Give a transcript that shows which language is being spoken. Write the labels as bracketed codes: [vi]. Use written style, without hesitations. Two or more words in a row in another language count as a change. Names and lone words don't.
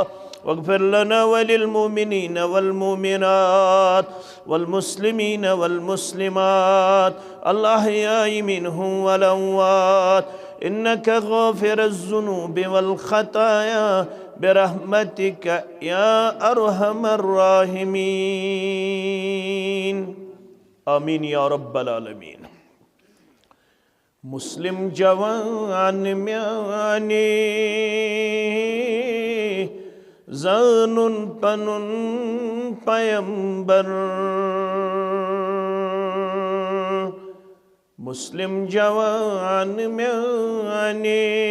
[ar] واغفر لنا وللمؤمنين والمؤمنات والمسلمين والمسلمات الأحياء منهم والأموات إنك غافر الذنوب والخطايا برحمتك يا أرحم الراحمين. آمين يا رب العالمين. [ks] मुस्लिम जवान म्याने ज़ानुन पनुन पैगंबर मुस्लिम जवान म्याने